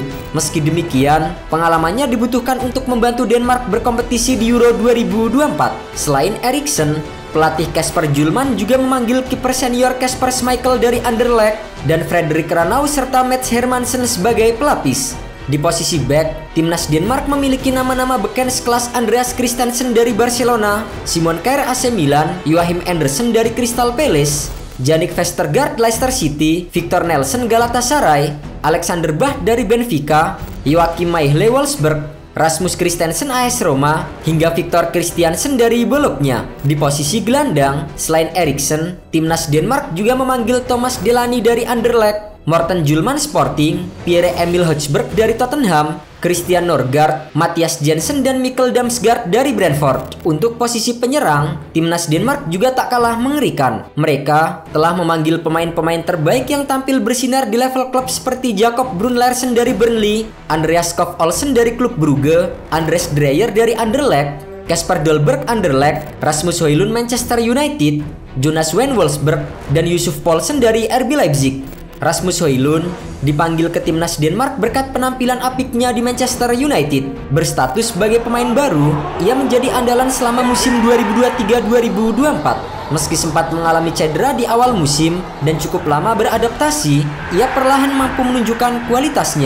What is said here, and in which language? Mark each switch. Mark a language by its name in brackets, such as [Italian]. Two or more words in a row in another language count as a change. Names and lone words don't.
[Indonesian] Meski demikian, pengalamannya dibutuhkan untuk membantu Denmark berkompetisi di Euro 2024. Selain Eriksen, pelatih Kasper Hjulmand juga memanggil kiper senior Kasper Schmeichel dari Anderlecht dan Frederik Ranau serta Mats Hermansen sebagai pelapis. Di posisi back, timnas Denmark memiliki nama-nama beken sekelas Andreas Christensen dari Barcelona, Simon Kjær AC Milan, Joachim Andersen dari Crystal Palace, Jannik Vestergaard Leicester City, Victor Nelson Galatasaray, Alexander Bah dari Benfica, Joachim Maehle Wolfsburg, Rasmus Christensen AS Roma, hingga Victor Christiansen dari Bologna. Di posisi gelandang, selain Eriksen, timnas Denmark juga memanggil Thomas Delaney dari Anderlecht, Morten Hjulmand Sporting, Pierre-Emil Højbjerg dari Tottenham, Christian Norgard, Mathias Jensen, dan Mikkel Damsgaard dari Brentford. Untuk posisi penyerang, timnas Denmark juga tak kalah mengerikan. Mereka telah memanggil pemain-pemain terbaik yang tampil bersinar di level klub seperti Jacob Brun Larsen dari Burnley, Andreas Skov Olsen dari klub Brugge, Andres Dreyer dari Anderlecht, Kasper Dolberg Anderlecht, Rasmus Højlund Manchester United, Jonas Wen Wolfsburg, dan Yusuf Poulsen dari RB Leipzig. Rasmus Højlund dipanggil ke timnas Denmark berkat penampilan apiknya di Manchester United. Berstatus sebagai pemain baru, ia menjadi andalan selama musim 2023-2024. Meski sempat mengalami cedera di awal musim dan cukup lama beradaptasi, ia perlahan mampu menunjukkan kualitasnya.